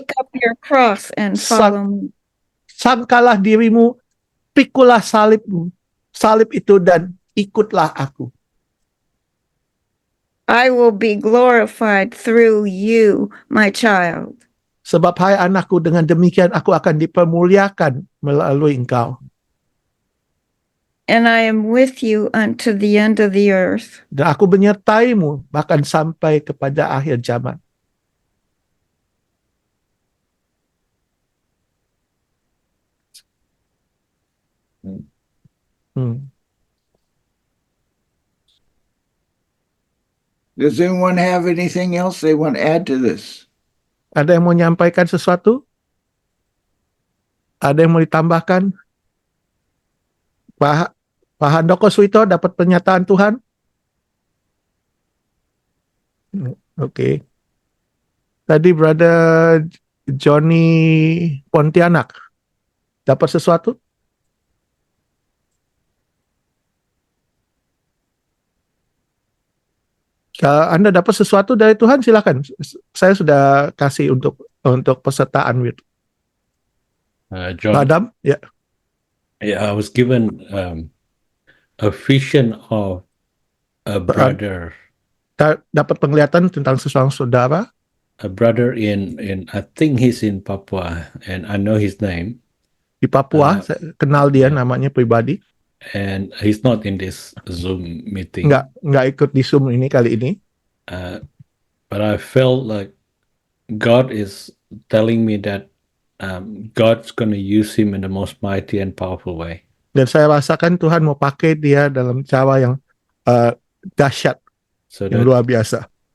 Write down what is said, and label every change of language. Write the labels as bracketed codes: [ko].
[en] take up your cross and follow me. [id] Sangkalah dirimu, pikulah salib itu dan ikutlah aku. [en] I will be glorified through you, my child. [id] Sebab hai anakku, dengan demikian aku akan dipermuliakan melalui engkau. [en] And I am with you unto the end of the earth. [id] Dan aku menyertaimu bahkan sampai kepada akhir zaman. [en] Does anyone have anything else they want to add to this? [id] Ada yang mau menyampaikan sesuatu? Ada yang mau ditambahkan? Pak Handoko Suito dapat pernyataan Tuhan? Oke. Tadi Brother Johnny Pontianak dapat sesuatu? Kalau Anda dapat sesuatu dari Tuhan, silakan. Saya sudah kasih untuk pesertaan. John, Adam, ya. [en] yeah, I was given a vision of a brother, [id] Dapat penglihatan tentang seseorang saudara. [en] a brother in I think he's in Papua, and I know his name, [id] Di Papua, saya kenal dia namanya pribadi. [en] and he's not in this Zoom meeting. [id] Nggak ikut di Zoom ini kali ini. [en] But I felt like God is telling me that God's going to use him in the most mighty and powerful way. [id] Dan saya rasakan Tuhan mau pakai dia dalam cara yang dahsyat, So yang luar biasa.